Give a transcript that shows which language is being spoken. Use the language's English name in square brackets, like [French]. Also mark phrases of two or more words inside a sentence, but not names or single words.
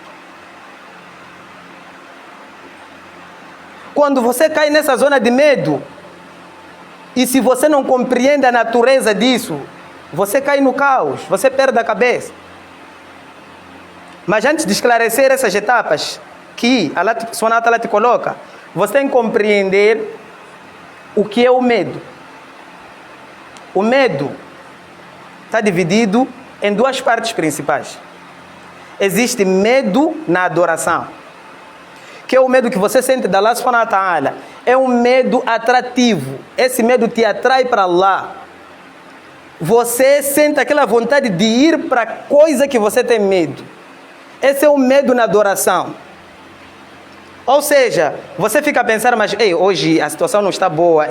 [Portuguese] Quando você cai nessa zona de medo, e se você não compreende a natureza disso, você cai no caos, você perde a cabeça. Mas antes de esclarecer essas etapas que Allah [Arabic] سبحانه وتعالى [Portuguese] te coloca, você tem que compreender o que é o medo. O medo está dividido em duas partes principais. Existe medo na adoração, que é o medo que você sente da Allah [Arabic] سبحانه وتعالى. [Portuguese] É um medo atrativo. Esse medo te atrai para Allah. Você sente aquela vontade de ir para a coisa que você tem medo. Esse é o medo na adoração. Ou seja, você fica a pensar, mas hoje a situação não está boa.